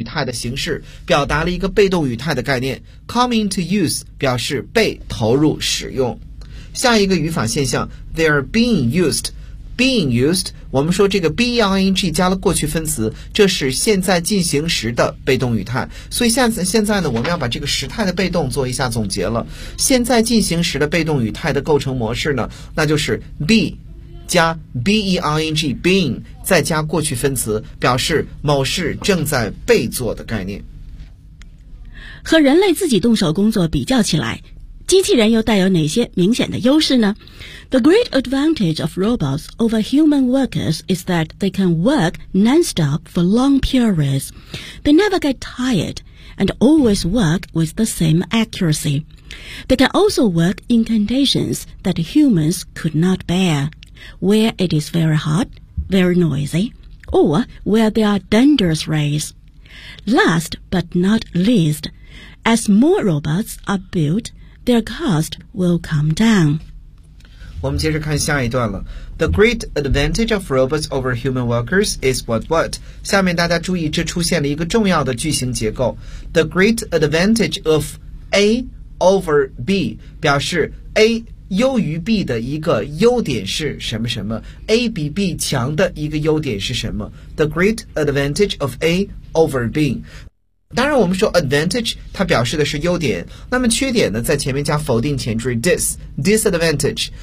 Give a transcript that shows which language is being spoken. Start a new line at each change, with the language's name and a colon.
Chinese: 态的形式，表达了一个被动语态的概念。
English: come into use
Chinese: 表示被投入使用。下一个语法现象，
English: they are being used。
Chinese: being used， 我们说这个 being 加了过去分词，这是现在进行时的被动语态。所以现在呢，我们要把这个时态的被动做一下总结了。现在进行时的被动语态的构成模式呢，那就是 be加 being， being 再加过去分词，表示某事正在被做的概念。和人类自己动手工作比较起来，机器人又带有哪些明显的优势呢？
English: The great advantage of robots over human workers is that they can work non-stop for long periods. They never get tired and always work with the same accuracy. They can also work in conditions that humans could not bear. Where it is very hot, very noisy, or where there are dangerous rays. Last but not least, as more robots are built, their cost will come down.
Chinese: 我们接着看下一段了。
English: The great advantage of robots over human workers is what what?
Chinese: 下面大家注意，这出现了一个重要的句型结构。
English: The great advantage of A over B
Chinese: 表示 A优于 B 的一个优点是什么什么， A 比 B 强的一个优点是什么。
English: The great advantage of A over B，
Chinese: 当然我们说 advantage 它表示的是优点，那么缺点呢，在前面加否定前缀 disadvantage。